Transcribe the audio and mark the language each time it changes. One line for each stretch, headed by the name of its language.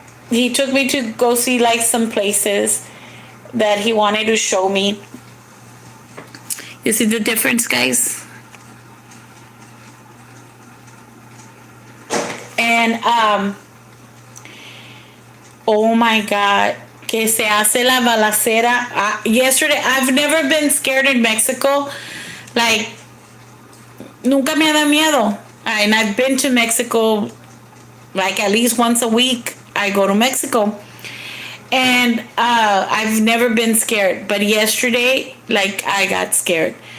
English: He took me to go see like some places that he wanted to show me. You see the difference, guys? And oh my God,
Spanish: que se hace la balacera.
English: Yesterday, I've never been scared in Mexico. Like,
Spanish: nunca me ha dado miedo.
English: And I've been to Mexico like at least once a week. I go to Mexico. And I've never been scared. But yesterday, like, I got scared.